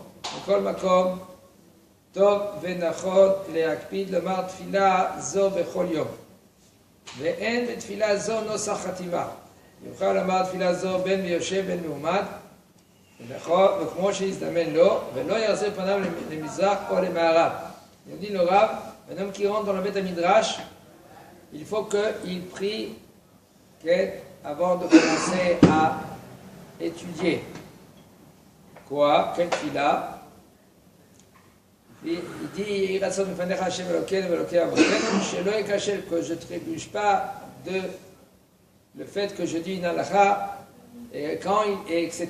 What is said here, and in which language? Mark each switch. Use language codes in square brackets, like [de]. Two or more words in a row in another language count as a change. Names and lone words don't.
[he] בכל מקום, טוב ונכון להקפיד לומר תפילה זו בכל יום. ואין בתפילה זו נוסח חתימה. יוכל לומר תפילה זו בין מיושב בין מעומד, וכמו שיזדמן לו, ולא יחזיר פניו למזרח או למערב. [fr] Il dit le Rav, un homme qui rentre dans le [he] בית מדרש, [fr] il faut qu'il prie avant de commencer à étudier. Quoi? Quelle tefila? Il dit, que je ne trébuche pas de le fait que je dis une halakha, etc.